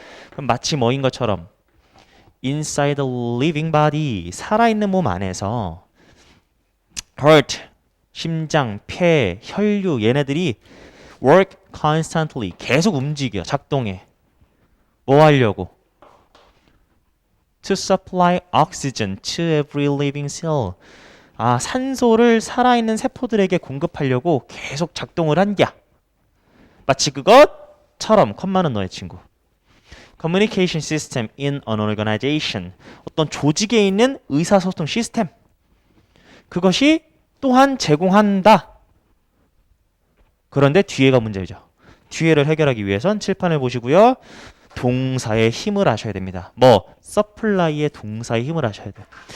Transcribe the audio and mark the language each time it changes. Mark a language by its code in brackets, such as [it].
[ko] 그럼 마치 뭐인 것처럼 [en] inside the living body [ko] 살아있는 몸 안에서 heart 심장, 폐, 혈류 얘네들이 [en] work constantly [ko] 계속 움직여 작동해. 뭐 하려고? [en] To supply oxygen to every living cell. [ko] 아, 산소를 살아있는 세포들에게 공급하려고 계속 작동을 한겨. 마치 그것처럼 컴마는 너의 친구. [en] Communication system in an organization. [ko] 어떤 조직에 있는 의사소통 시스템. 그것이 또한 제공한다. 그런데 뒤에가 문제죠. 뒤에를 해결하기 위해선 칠판을 보시고요. 동사의 힘을 아셔야 됩니다. 뭐? supply의 동사의 힘을 아셔야 돼요.